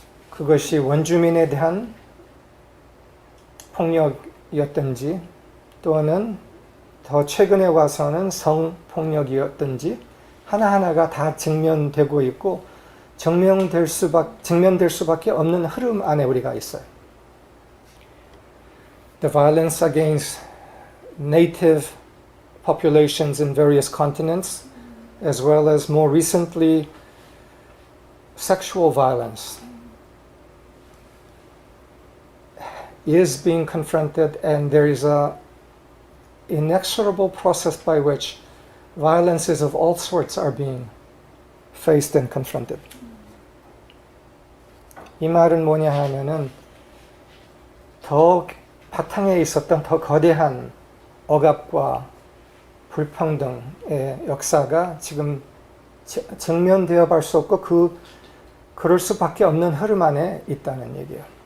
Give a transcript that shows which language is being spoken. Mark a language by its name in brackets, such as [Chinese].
[Korean] 그것이 원주민에 대한 폭력이었든지 또는 더 최근에 와서는 성폭력이었든지 하나하나가 다 증명되고 있고 증명될 수밖에 없는 흐름 안에 우리가 있어요. [English] The violence against native populations in various continents, as well as more recently sexual violence, is being confronted, and there is a inexorable process by which violences of all sorts are being faced and confronted. [Korean] 이 말은 뭐냐 하면은 더 바탕에 있었던 더 거대한 억압과 불평등의 역사가 지금 증명되어 볼 수 없고 그럴 수밖에 없는 흐름 안에 있다는 얘기예요.